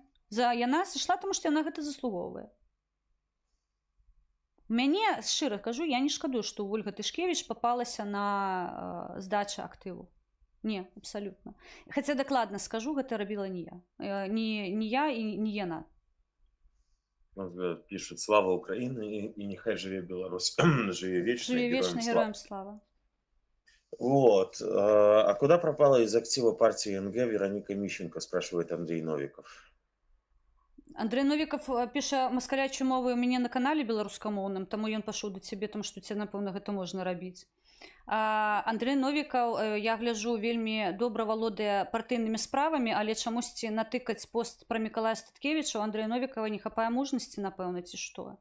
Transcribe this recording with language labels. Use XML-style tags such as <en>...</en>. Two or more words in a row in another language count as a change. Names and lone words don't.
<be>Яна сышла, таму што яна гэта заслугоўвае. Мяне, шчыра кажу, я не шкадую, што Ольга Тышкевіч папалася на здачу актыву. Не, абсалютна. Хаця дакладна скажу, гэта рабіла не я. Не я і не яна.</be> <ru>Пишет: слава Украине, и</ru> <uk>нехай живе Беларусь. Живе вечно, Живе вечно, героям слава.</uk> <ru>Вот. А куда пропала из актива партии НГ Вероника Мищенко, спрашивает Андрей Новиков.</ru> <be>Андрей Новіков піша маскалячай мовай у мяне на канале беларускамоўным, таму ён пашоў да цябе, таму што ці, напэўна, гэта можна рабіць. Андрей Новікаў, я гляджу, вельмі добра валодае партыйнымі справамі, але чамусьці натыкаць пост пра Мікалая Статкевіча у Андрэя Новікава не хапае мужнасці, напэўна, ці што?</be>